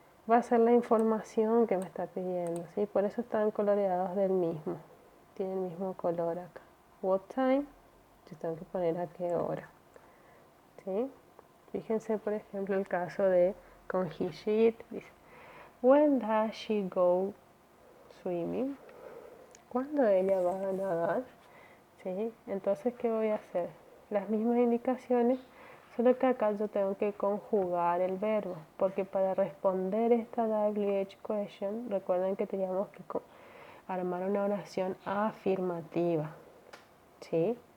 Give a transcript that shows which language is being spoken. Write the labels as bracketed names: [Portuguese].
[Spanish] Va a ser la información que me está pidiendo, ¿sí? Por eso están coloreados del mismo. Tiene el mismo color acá. [English] What time, [Spanish] yo tengo que poner a qué hora, ¿sí? Fíjense, por ejemplo, el caso de con he, she, it. Dice, [English] when does she go swimming? [Spanish] ¿Cuándo ella va a nadar? ¿Sí? Entonces, ¿qué voy a hacer? Las mismas indicaciones, solo que acá yo tengo que conjugar el verbo, porque para responder esta WH question, recuerden que teníamos que armar una oración afirmativa, ¿sí?